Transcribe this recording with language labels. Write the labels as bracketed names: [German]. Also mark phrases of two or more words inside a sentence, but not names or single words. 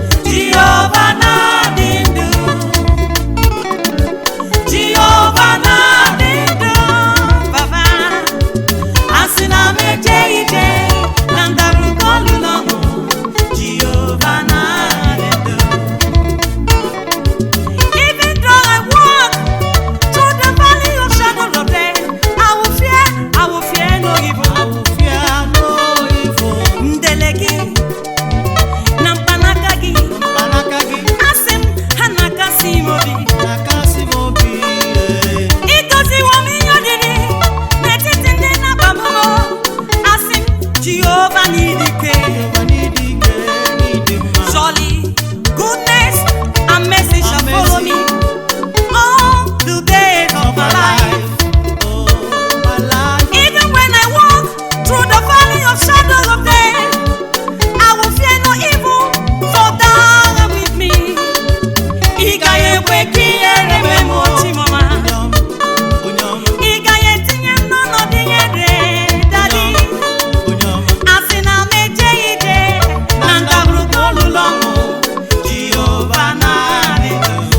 [Igbo] Jehova na-adị ndụ. Jehova na-adị ndụ, Baba. Asị na m eje ije na ndagwurugwu ọnụ, Jehova na-adị ndụ. [English] Even though I walk through the valley of shadow of death, I will fear, I will fear no evil. I will fear no evil. [Igbo] Ndelegi, Na mkpanaka gị. Mkpanaka gị. Asị m, ha na-akasị m obi. Na-akasị m obi, eh. Ị gọziwo m ihe oriri n'etiti ndị na-akpagbu m. Asị m, Jehova n'ịdị ike. Jehova n'ịdị ike, n'ịdị mma. [English] Surely, goodness and mercy shall And follow mercy me all the days of of my my life. life. Oh, my life. Even when I walk Through the valley of shadow of death, I will fear no evil, for thou art with me. [Igbo] Ị gaghị ekwe ka ihere mee m, o Chimoma. Ị gaghị etinye m n'ọnọdụ ihere, Daddy. A sị na m ejeghị ije na ndagwurugwu olulu ọnwụ, Jehova naanị gị.